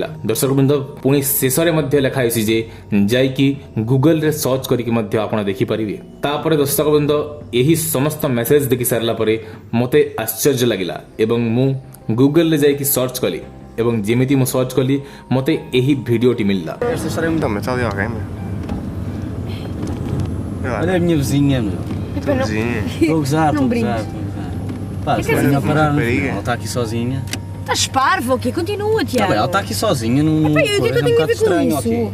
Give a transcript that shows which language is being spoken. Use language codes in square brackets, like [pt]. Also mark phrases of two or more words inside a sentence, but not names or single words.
[or] ଦର୍ଶକ ବୃନ୍ଦ ପୁଣି ଶେଷ ରେ ମଧ୍ୟ ଲିଖା ହୋଇଛି ଯେ ଯାଇ କି ଗୁଗଲ ରେ ସର୍ଚ୍ଚ କରିକ ମଧ୍ୟ ଆପଣ ଦେଖି ପରିବେ। ତାପରେ ଦର୍ଶକ ବୃନ୍ଦ ଏହି ସମସ୍ତ ମେସେଜ ଦେଖି ସାରିଲା ପରେ ମତେ ଆଶ୍ଚର୍ଯ୍ୟ ଲାଗିଲା ଏବଂ ମୁଁ ଗୁଗଲ ରେ ଯାଇ କି ସର୍ଚ୍ଚ କଲି ଏବଂ ଯେମିତି ମୁଁ ସର୍ଚ୍ଚ କଲି ମତେ ଏହି ଭିଡିଓ ଟି ମିଳିଲା। [pt] Olha a minha vizinha, meu. Vizinha. Vou gozar, Não vou brinques. gozar, vou gozar. Pá, se ela vinha parar, ela está aqui sozinha. Estás parvo, ok? Continua, Tá Tiago. bem, ela está aqui sozinha, não. Epá, e o que é que eu tenho a ver com estranho, isso? ok.